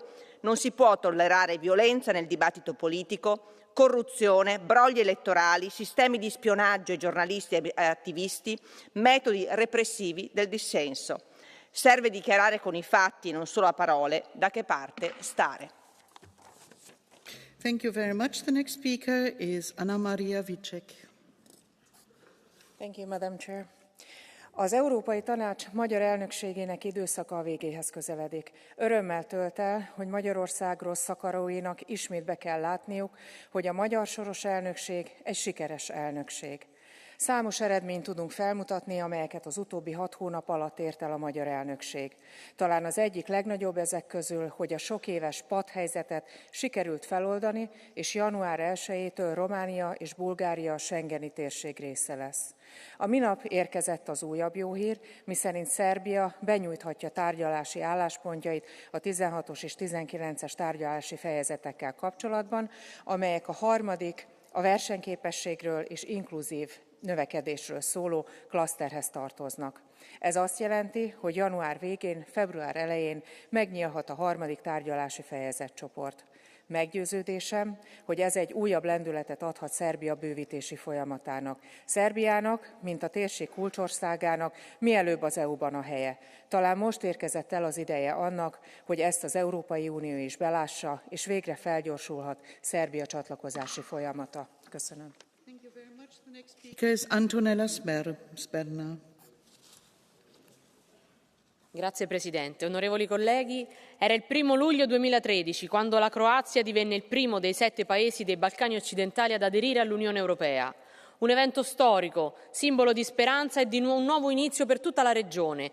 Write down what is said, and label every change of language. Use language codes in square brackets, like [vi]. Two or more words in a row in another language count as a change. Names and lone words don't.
[it] Non si può tollerare violenza nel dibattito politico, corruzione, brogli elettorali, sistemi di spionaggio ai giornalisti e attivisti, metodi repressivi del dissenso. Serve dichiarare con i fatti, non solo a parole, da che parte stare. [en] Thank you very much. The next speaker is Anna Maria Vicek. Thank you, Madam Chair. [hu] Az Európai Tanács magyar elnökségének időszaka a végéhez közeledik. Örömmel tölt el, hogy Magyarország rossz akaróinak ismét be kell látniuk, hogy a magyar soros elnökség egy sikeres elnökség. Számos eredményt tudunk felmutatni, amelyeket az utóbbi 6 hónap alatt ért el a magyar elnökség. Talán az egyik legnagyobb ezek közül, hogy a sok éves patthelyzetet sikerült feloldani, és január 1-től Románia és Bulgária a schengeni térség része lesz. A minap érkezett az újabb jó hír, miszerint Szerbia benyújthatja tárgyalási álláspontjait a 16-os és 19-es tárgyalási fejezetekkel kapcsolatban, amelyek a harmadik, a versenyképességről és inkluzív növekedésről szóló klaszterhez tartoznak. Ez azt jelenti, hogy január végén, február elején megnyílhat a harmadik tárgyalási fejezetcsoport. Meggyőződésem, hogy ez egy újabb lendületet adhat Szerbia bővítési folyamatának. Szerbiának, mint a térség kulcsországának mielőbb az EU-ban a helye. Talán most érkezett el az ideje annak, hogy ezt az Európai Unió is belássa, és végre felgyorsulhat Szerbia csatlakozási folyamata. Köszönöm. [en] The next speaker is Antonella Sperna. [it] Grazie Presidente. Onorevoli colleghi, era il 1° luglio 2013 quando la Croazia divenne il primo dei 7 paesi dei Balcani occidentali ad aderire all'Unione Europea. Un evento storico, simbolo di speranza e di un nuovo inizio per tutta la regione.